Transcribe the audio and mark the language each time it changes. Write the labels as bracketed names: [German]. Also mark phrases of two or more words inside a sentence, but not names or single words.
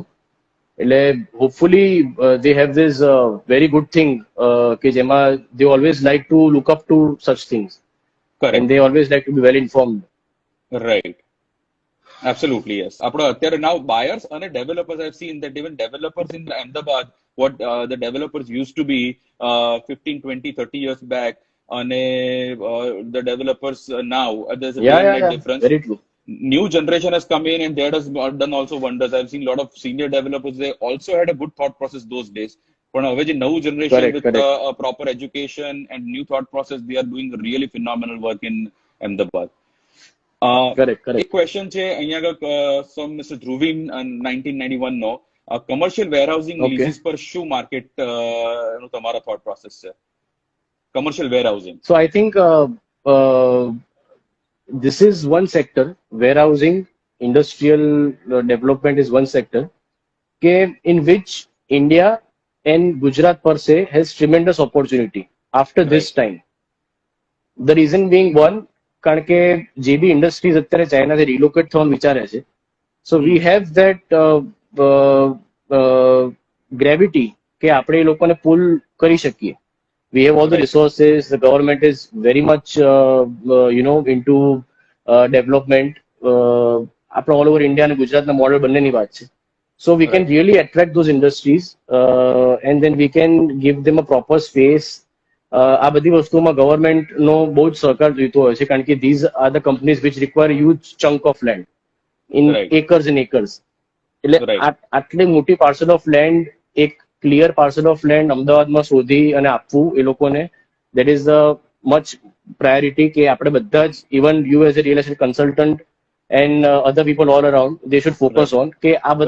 [English] એટલે hopefully they have this very good thing [Gujarati] કે જેમાં [English] they always like to look up to such things and correct. they always like to be well informed. Right. Absolutely, yes. [Gujarati] આપણે અત્યારે [English] now buyers and developers, I've seen that even developers in Ahmedabad, what the developers used to be 15, 20, 30 years back, and the developers now, there's a day Yeah, and yeah, night yeah. difference. Very true. New generation has come in and that has done also wonders. I've seen a lot of senior developers. They also had a good thought process those days. [Gujarati] પણ હવે જે નવું generation [English] Correct, with correct. a proper education and new thought process, they are doing really phenomenal work in Ahmedabad. Correct, [Gujarati] એક [English] correct. [Gujarati] ક્વેશ્ચન છે અહીંયા આગળ [English] from Mr. Dhruvin 1991 નો commercial warehousing Okay. [Gujarati] leases પર શું market નું તમારા [English] thought process [Gujarati] છે? [English] Commercial warehousing. So I think this is one sector, warehousing, industrial development is one sector, in which India and Gujarat per se has tremendous opportunity after this Right. time. The reason being one, [Gujarati] કારણ કે જે બી ઇન્ડસ્ટ્રીઝ અત્યારે ચાઇનાથી રિલોકેટ થવાનું વિચારે છે, [English] so we have that gravity [Gujarati] કે આપણે એ લોકોને પુલ કરી શકીએ. [English] We have all the Right. resources. The government is very much, into development. [Gujarati] આપણે [English] all over India [Gujarati] અને ગુજરાતના મોડલ બંનેની વાત છે. [English] So we can Right. really attract those industries and then we can give them a proper space. [Gujarati] આ બધી વસ્તુમાં ગવર્મેન્ટનો બહુ જ સહકાર જોઈતો હોય છે કારણ કે [English] these are the companies which require huge chunk of land in Right. acres and acres. [Gujarati] એટલે [English] Right. [Gujarati] આટલી મોટી [English] parcel of land એક clear parcel of land [Gujarati] અમદાવાદમાં શોધી અને આપવું એ લોકોને [English] that is the much priority [Gujarati] કે આપણે બધા જ [English] even you as a real estate consultant and other people all around they should focus on [Gujarati] કે આ બધા